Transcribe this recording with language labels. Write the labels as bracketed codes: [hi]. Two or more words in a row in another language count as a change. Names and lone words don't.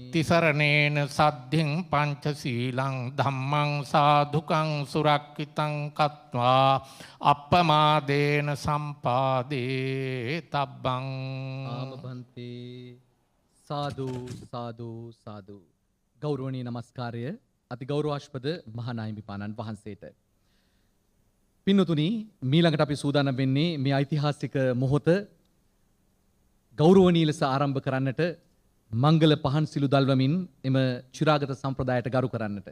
[pi] තිසරණේන සද්ධින් පංචශීලං ධම්මං සාධුකං සුරක්ඛිතං කତ୍වා අප්පමාදේන සම්පාදේ තබ්බං. ආම භන්තේ. සාදු සාදු සාදු. [si] ගෞරවනීය නමස්කාරය අති ගෞරවාස්පද මහානායමිපාණන් වහන්සේට. පින්නතුනි, මීළඟට අපි සූදානම් වෙන්නේ මේ ඓතිහාසික මොහොත ගෞරවනීය ලෙස ආරම්භ කරන්නට, මංගල පහන් සිළු දල්වමින් එම චිරාගත සම්ප්‍රදායට ගරු කරන්නට.